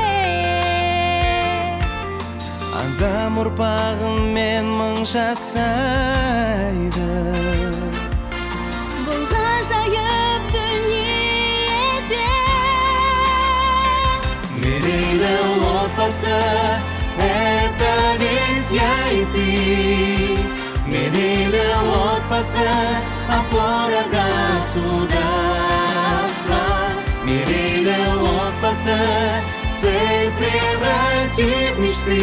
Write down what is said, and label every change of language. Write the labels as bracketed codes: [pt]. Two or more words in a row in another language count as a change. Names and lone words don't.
[kk] адам ұрпағымен мың жасайды. бұл ғажайып дүниеде. Мерейлі отбасы [ru] это ведь я и ты. [kk] Мерейлі отбасы [ru] опора государства. [kk] Мерейлі отбасы [ru] цель превратить в мечты.